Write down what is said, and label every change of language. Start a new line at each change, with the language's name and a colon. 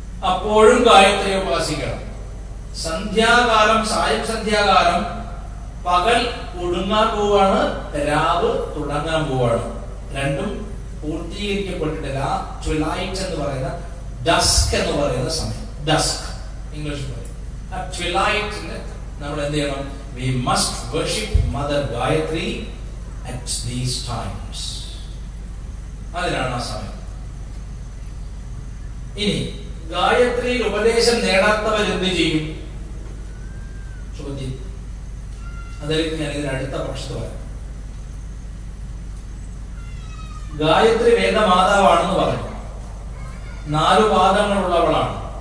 Malayalam: അപ്പോഴും ഗായത്രി ഉപാസിക്കണം. സന്ധ്യാകാലം, സായം സന്ധ്യാകാലം പകൽ ഒടുങ്ങാൻ പോവാണ്, രാവ് തുടങ്ങാൻ പോവാണ്. രണ്ടും പൂർത്തീകരിക്കപ്പെട്ടിട്ടില്ല. ട്വിലൈറ്റ് എന്ന് പറയുന്ന, ഡസ്ക് എന്ന് പറയുന്ന സമയം, ഡസ്ക് ഇംഗ്ലീഷ് പറയും. ആ ട്വിലൈറ്റിന് നമ്മൾ എന്ത് ചെയ്യണം?
English: We must worship Mother Gayatri at these times.
Malayalam: അതിനാണ് ആ സമയം. ഇനി ഗായത്രി ഉപദേശം നേടാത്തവർ എന്ത് ചെയ്യും? ചോദ്യം. അതിലേക്ക് ഞാൻ ഇതിന് അടുത്ത പക്ഷത്ത് പറയാം. ഗായത്രി വേദമാതാവാണെന്ന് പറഞ്ഞു. 4 പാദങ്ങളുള്ളവളാണ്.